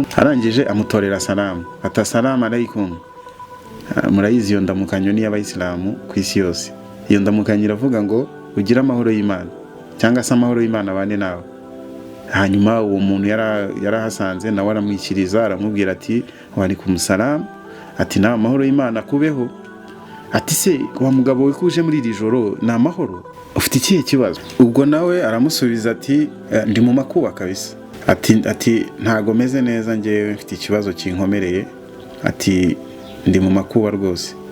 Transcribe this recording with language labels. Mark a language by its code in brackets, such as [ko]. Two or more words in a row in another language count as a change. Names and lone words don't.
[rw] Arangije amutorera salamu, [ar] السلام عليكم. [rw] Murayizi iyo ndamukanyo ni y'abayisilamu ku isi yose. Iyo ndamukanyo iravuga ngo ugira amahoro y'Imana, cyangwa se amahoro y'Imana bane nawe. Hanyuma uwo muntu yarahasanze nawe aramwikiriza, aramubwira ati [ar] وعليكم السلام, [rw] ati na amahoro y'Imana kubeho. Ati se wa mugabo we kuje muri iri joro ni amahoro, ufite ikihe kibazo? Ubwo nawe aramusubiza ati ndi mu makuba kabisa. Ati ntago meze neza, ngewe mfite ikibazo kinkomereye. Ati ndi mu makuba rwose.